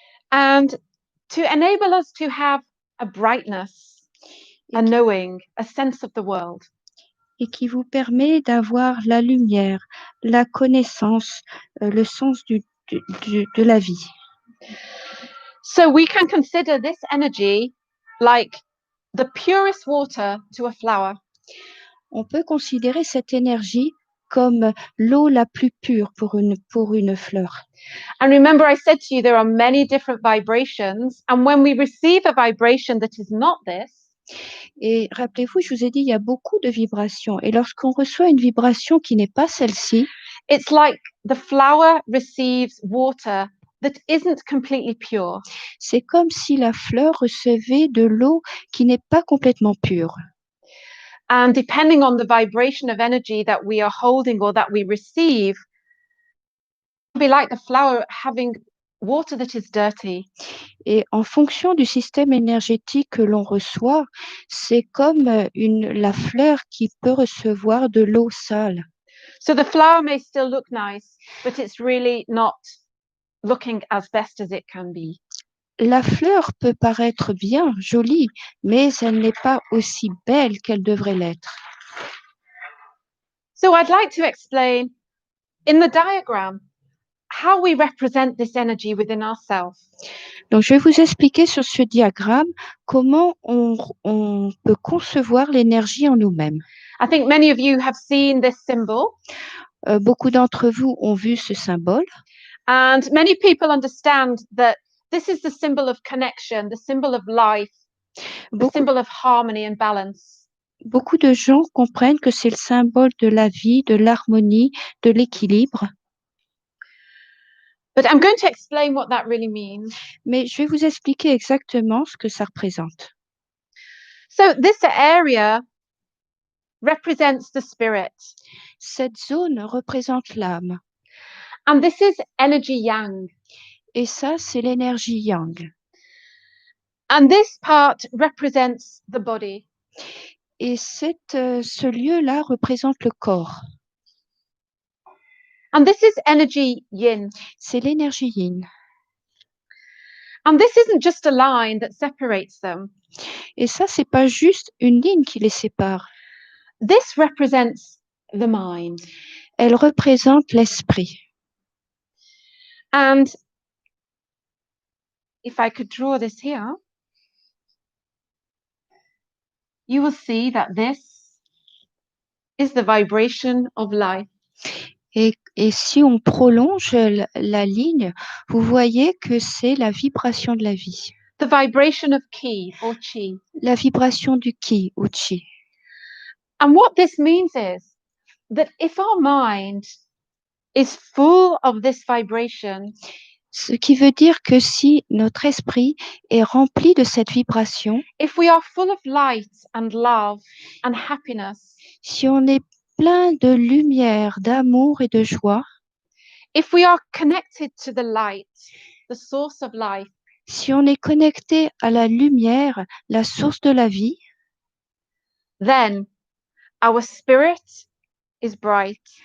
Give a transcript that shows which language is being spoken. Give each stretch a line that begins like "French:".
English: And to enable us to have a brightness, a knowing, a sense of the world.
French: Et qui vous permet d'avoir la lumière, la connaissance, le sens de la vie.
English: So we can consider this energy like the purest water to a flower.
French: On peut considérer cette énergie comme l'eau la plus pure pour une fleur.
English: And remember, I said to you, there are many different vibrations. And when we receive a vibration that is not this,
French: et rappelez-vous, je vous ai dit, il y a beaucoup de vibrations. Et lorsqu'on reçoit une vibration qui n'est pas celle-ci,
English: it's like the flower receives water that isn't completely pure.
French: C'est comme si la fleur recevait de l'eau qui n'est pas complètement pure.
English: And depending on the vibration of energy that we are holding or that we receive, it will be like the flower having water that is dirty.
French: Et en fonction du système énergétique que l'on reçoit, c'est comme la fleur qui peut recevoir de l'eau sale.
English: So the flower may still look nice, but it's really not looking as best as it can be.
French: La fleur peut paraître bien, jolie, mais elle n'est pas aussi belle qu'elle devrait l'être.
English: So I'd like to explain in the diagram how we represent this energy within ourselves.
French: Donc, je vais vous expliquer sur ce diagramme comment on peut concevoir l'énergie en nous-mêmes.
English: I think many of you have seen this symbol.
French: Beaucoup d'entre vous ont vu ce symbole.
English: And many people understand that this is the symbol of connection, the symbol of life, the symbol of harmony and balance.
French: Beaucoup de gens comprennent que c'est le symbole de la vie, de l'harmonie, de l'équilibre.
English: But I'm going to explain what that really means.
French: Mais je vais vous expliquer exactement ce que ça représente.
English: So this area represents the spirit.
French: Cette zone représente l'âme.
English: And this is energy yang.
French: Et ça, c'est l'énergie yang.
English: And this part represents the body.
French: Et ce lieu-là représente le corps.
English: And this is energy yin.
French: C'est l'énergie yin.
English: And this isn't just a line that separates them.
French: Et ça, c'est pas juste une ligne qui les sépare.
English: This represents the mind.
French: Elle représente l'esprit.
English: And if I could draw this here, you will see that this is the vibration of life.
French: Et si on prolonge la ligne, vous voyez que c'est la vibration de la vie.
English: The vibration of ki or chi.
French: La vibration du ki ou chi.
English: And what this means is that if our mind is full of this vibration,
French: ce qui veut dire que si notre esprit est rempli de cette vibration,
English: if we are full of light and love and happiness,
French: si on est plein de lumière, d'amour et de joie,
English: if we are connected to the light, the source of life,
French: si on est connecté à la lumière, la source de la vie,
English: then our spirit is bright.